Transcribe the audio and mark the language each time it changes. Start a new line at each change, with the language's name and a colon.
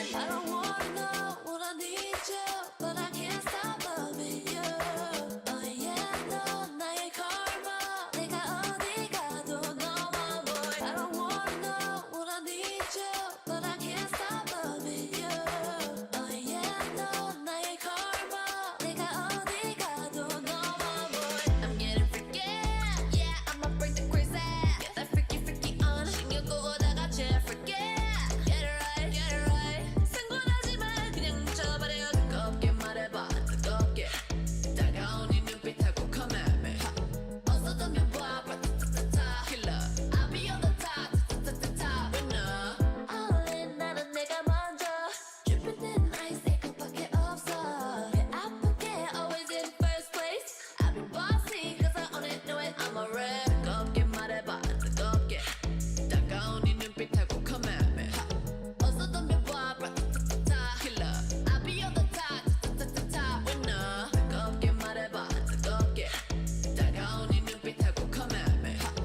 English: I don't wanna know what I need you, but I can't stop loving you. Oh yeah,
Korean: 너 나의 karma. 내가 어디 가도 너만 보여.
English: I don't wanna know what I need you, but I can't stop loving you. Oh yeah,
Korean: 너 나의 karma. 내가 어디 가도 너만 보여.
English: I'm getting freaky. Yeah, I'ma break the crazy. Get that freaky on.
Korean: 신경 끄고 다 같이 freaky.
English: Get it right.
Korean: 상관하지 마. 그냥 뭉쳐버려. 뜨겁게 말해봐. 뜨겁게. 다가온 이 눈빛하고
English: come at me.
Korean: 어서 덤벼봐.
English: Killer. I'll be on the top winner. All in
Korean: 나는 내가 먼저.
English: Dripping in ice
Korean: 이것밖에 없어. 배 아프게
English: always in first place. I've been bossy 'cause I own it, know it. I'm a rap.
Korean: 뜨겁게 말해봐. 뜨겁게. 다가온 이 눈빛하고
English: come at me. 어서 덤벼봐. Killer. I'll be on the top winner.
Korean: 뜨겁게 말해봐. 뜨겁게. 다가온 이 눈빛하고
English: come at me.